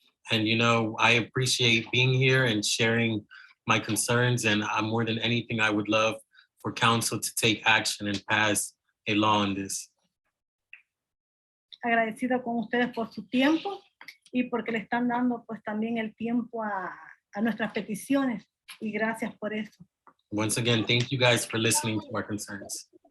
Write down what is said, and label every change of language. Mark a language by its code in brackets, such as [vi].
[en] And I appreciate being here and sharing my concerns, and more than anything, I would love for council to take action and pass a law on this. [es] Agradecido con ustedes por su tiempo y porque le están dando pues también el tiempo a nuestras peticiones y gracias por eso. [en] Once again, thank you guys for listening to our concerns.